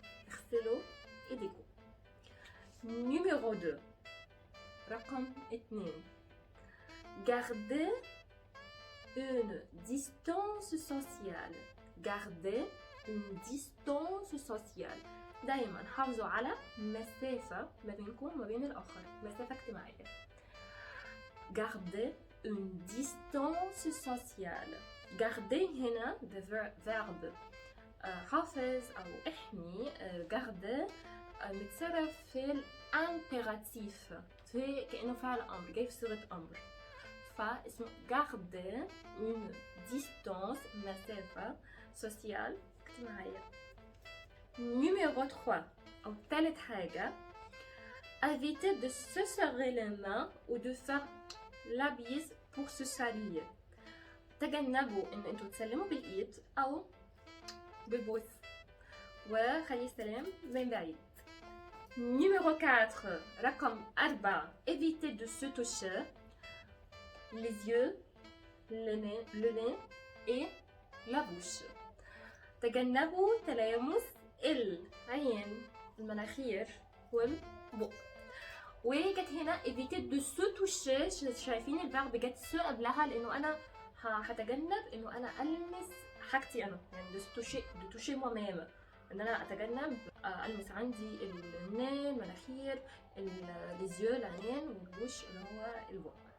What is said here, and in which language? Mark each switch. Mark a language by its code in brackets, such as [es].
[ar] اغسلوا ايديكم. [fr] numéro 2 [ar] رقم 2 [fr] gardez une distance sociale. Gardez une distance sociale. [ar] دايما حافظوا على مسافة ما بينكم وما بين الآخر، مسافة اجتماعية. [fr] Gardez une distance sociale. [ar] Garder هنا [en] the verb [ar] حافظ أو احمي. garder متصرف في الامبيراتيف، في كأنه فعل أمر جاي في صيغة أمر. فاسمه [fr] garder une distance [ar] مسافة [fr] sociale [ar] اجتماعية. [fr] numéro 3 [ar] أو ثالث حاجة [fr] éviter de se serrer les mains ou de faire la bise pour se saluer. [ar] تجنبوا إن أنتوا تسلموا بالإيد أو بالبوس وخلي السلام من بعيد. [fr] numéro 4 [ar] رقم 4 [fr] éviter de se toucher les yeux, le nez et la bouche. [ar] تجنبوا تلامس العين، المناخير والبق. وجت هنا [fr] éviter de se toucher. [ar] شايفين الفيرب جت سو قبلها لانه انا هتجنب انه انا المس حاجتي انا، يعني [fr] de toucher moi-même، [ar] ان انا اتجنب المس عندي النين، المناخير، ليزيو، العينين، والوش اللي هو البق.